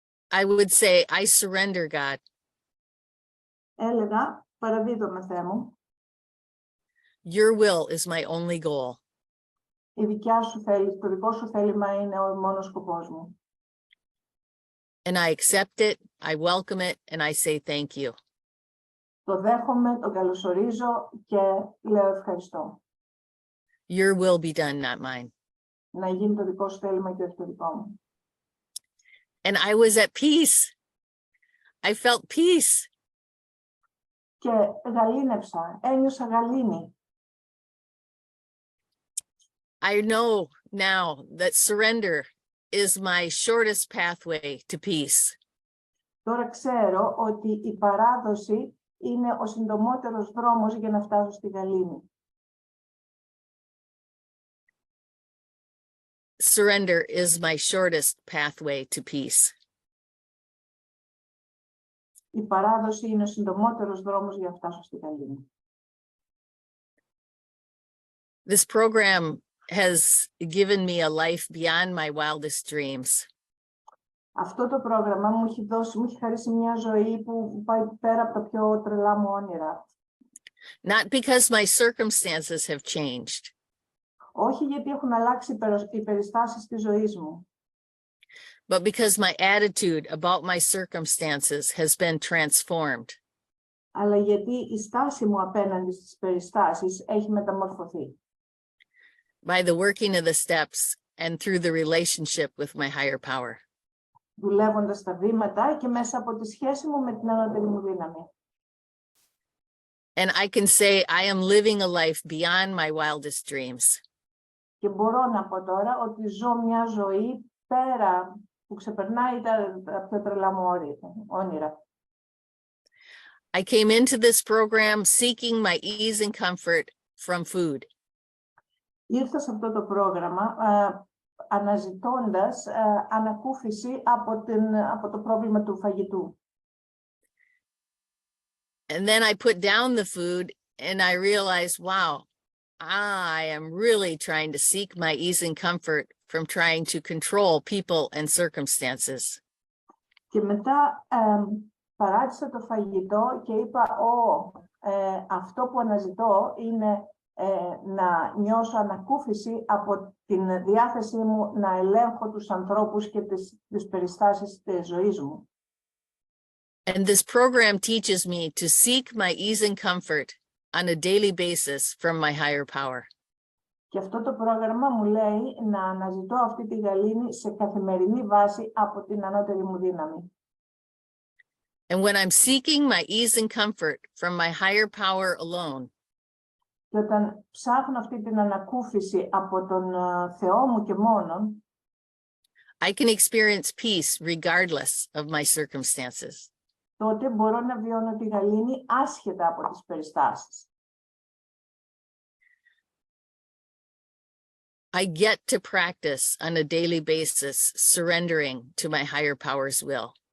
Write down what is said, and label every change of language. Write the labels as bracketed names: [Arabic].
[English] I would say, I surrender, God. [Greek] Έλεγα, παραδίδομαι, Θεέ μου. [English] Your will is my only goal. [Greek] Η δικιά σου θέληση, το δικό σου θέλημα είναι ο μόνος σκοπός μου. [English] And I accept it, I welcome it, and I say thank you. [Greek] Το δέχομαι, το καλωσορίζω και λέω ευχαριστώ. [English] Your will be done, not mine. [Greek] Να γίνει το δικό σου θέλημα και όχι το δικό μου. [English] And I was at peace. I felt peace. [Greek] Και γαλήνεψα, ένιωσα γαλήνη. [English] I know now that surrender is my shortest pathway to peace. [Greek] Τώρα ξέρω ότι η παράδοση είναι ο συντομότερος δρόμος για να φτάσω στη γαλήνη. [English] Surrender is my shortest pathway to peace. [Greek] Η παράδοση είναι ο συντομότερος δρόμος για να φτάσω στη γαλήνη. [English] This program has given me a life beyond my wildest dreams. [Greek] Αυτό το πρόγραμμα μου έχει χαρίσει μια ζωή που πάει πέρα από τα πιο τρελά μου όνειρα. [English] Not because my circumstances have changed, [Greek] Όχι γιατί έχουν αλλάξει οι περιστάσεις της ζωής μου, [English] but because my attitude about my circumstances has been transformed. [Greek] Αλλά γιατί η στάση μου απέναντι στις περιστάσεις έχει μεταμορφωθεί. [English] By the working of the steps and through the relationship with my higher power. [Greek] Δουλεύοντας τα βήματα και μέσα από τη σχέση μου με την ανώτερη μου δύναμη. [English] And I can say I am living a life beyond my wildest dreams. [Greek] Και μπορώ να πω τώρα ότι ζω μια ζωή πέρα που ξεπερνάει τα πιο τρελά μου όνειρα. [English] I came into this program seeking my ease and comfort from food. [Greek] Ήρθα σε αυτό το πρόγραμμα αναζητώντας ανακούφιση από το πρόβλημα του φαγητού. [English] And then I put down the food and I realized, wow, I am really trying to seek my ease and comfort from trying to control people and circumstances. [Greek] Και μετά παράτησα το φαγητό και είπα, αυτό που αναζητώ είναι να νιώσω ανακούφιση από την διάθεσή μου να ελέγχω τους ανθρώπους και τις περιστάσεις της ζωής μου. [English] And this program teaches me to seek my ease and comfort on a daily basis from my higher power. [Greek] Και αυτό το πρόγραμμα μου λέει να αναζητώ αυτή τη γαλήνη σε καθημερινή βάση από την ανώτερη μου δύναμη. [English] And when I'm seeking my ease and comfort from my higher power alone, [Greek] και όταν ψάχνω αυτή την ανακούφιση από τον Θεό μου και μόνον, [English] I can experience peace regardless of my circumstances. [Greek] τότε μπορώ να βιώνω τη γαλήνη άσχετα από τις περιστάσεις. [English] I get to practice on a daily basis, surrendering to my higher power's will.